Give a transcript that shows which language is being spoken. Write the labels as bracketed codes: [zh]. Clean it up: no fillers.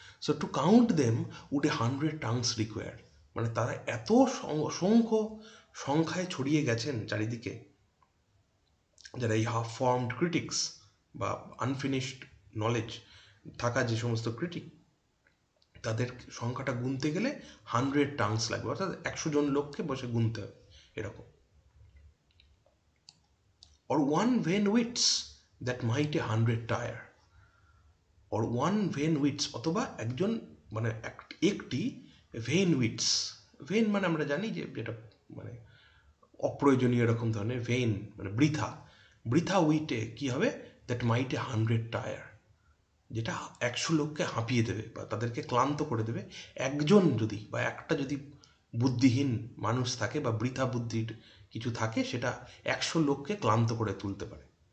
[en] so to count them would a 100 tongues require, [bn] মানে তারা এত অসংখ্য সংখ্যায় ছড়িয়ে গেছেন চারিদিকে, যারা এই হাফ ফর্মড ক্রিটিক্স বা আনফিনিশড নলেজ থাকা যে সমস্ত ক্রিটিক, তাদের সংখ্যাটা গুনতে গেলে 100 টাংস লাগবে, অর্থাৎ 100 জন লোককে বসে গুনতে হবে, এরকম। [en] or one vain wits that might a 100 tire, or one vain wits, [bn] অথবা একজন মানে একটি ভেন উইটস। ভেন মানে আমরা জানি যে যেটা মানে অপ্রয়োজনীয় এরকম ধরনের, ভেন মানে বৃথা, বৃথা উইটে কী হবে, [en] that might a 100 tire, [bn] যেটা 100 লোককে হাঁপিয়ে দেবে বা তাদেরকে ক্লান্ত করে দেবে। একজন যদি বা একটা যদি বুদ্ধিহীন মানুষ থাকে বা বৃথা বুদ্ধির কিছু থাকে, সেটা 100 লোককে ক্লান্ত করে তুলতে পারে।